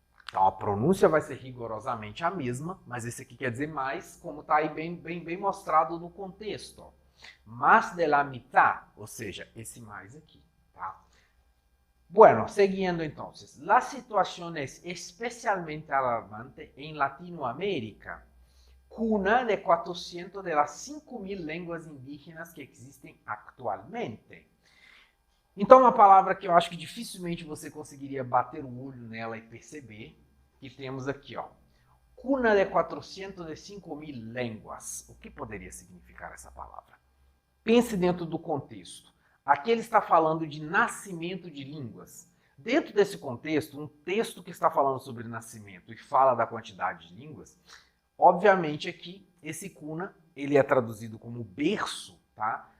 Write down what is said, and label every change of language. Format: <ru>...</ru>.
<pt>Então a pronúncia vai ser rigorosamente a mesma, mas esse aqui quer dizer mais, como está aí bem mostrado no contexto. Ó.</pt> <es>Más de la mitad,</es> <pt>ou seja, esse mais aqui, tá?</pt> <es>Bueno, siguiendo entonces, la situación es especialmente alarmante en Latinoamérica, cuna de 400 de las 5.000 lenguas indígenas</es> <pt>que existem atualmente. Então, uma palavra que eu acho que dificilmente você conseguiria bater o olho nela e perceber, que temos aqui, ó,</pt> <es>cuna de 405.000 lenguas.</es> <pt>O que poderia significar essa palavra? Pense dentro do contexto. Aqui ele está falando de nascimento de línguas. Dentro desse contexto, um texto que está falando sobre nascimento e fala da quantidade de línguas, obviamente aqui, esse cuna, ele é traduzido como berço, tá?</pt>